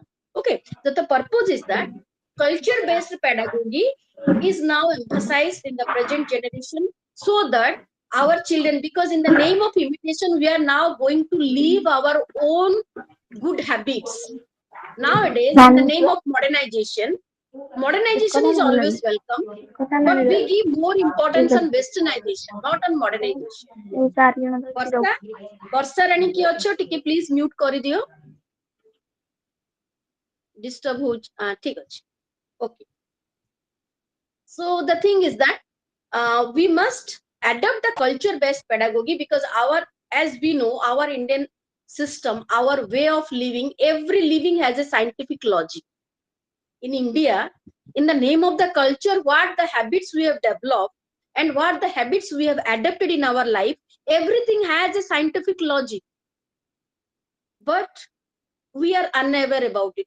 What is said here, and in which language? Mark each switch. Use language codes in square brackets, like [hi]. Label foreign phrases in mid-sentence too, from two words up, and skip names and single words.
[en] Okay, so the purpose is that culture-based pedagogy is now emphasized in the present generation so that our children, because in the name of imitation, we are now going to leave our own good habits. Nowadays, in the name of modernization is always welcome, but we give more importance on westernization, not on modernization. [or] ବର୍ଷା ବର୍ଷା ରାଣୀ କିଏ ଅଛ ଟିକେ [en] please mute [or] କରିଦିଅ, ଡିଷ୍ଟର୍ବ ହଉଛି। ଠିକ ଅଛି, [en] okay. So the thing is that we must adopt the culture based pedagogy, because as we know, our Indian system, our way of living, every living has a scientific logic. In India, in the name of the culture, what the habits we have developed and what the habits we have adapted in our life, everything has a scientific logic, but we are unaware about it.